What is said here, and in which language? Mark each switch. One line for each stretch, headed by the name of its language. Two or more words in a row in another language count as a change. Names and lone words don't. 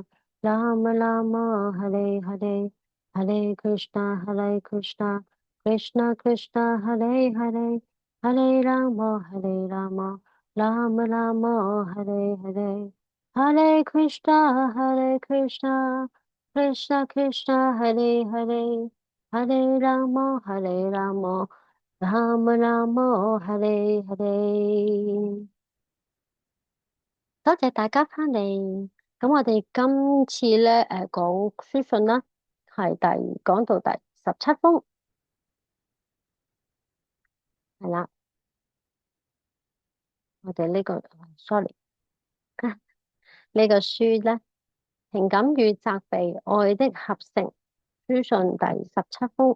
Sanskrit: Rama Rama Hare Hare Hare Krishna Krishna Krishna Hare Hare Hare Rama Rama Rama Hare Hare Hare Krishna Krishna Krishna Hare Hare Hare Rama Rama Rama Hare Hare。
Cantonese: 多謝大家返嚟。咁我哋今次咧，講書信啦，講到第17封，係啦。我哋呢個，sorry，呢個書咧，情感與責備愛的合成，書信第17封。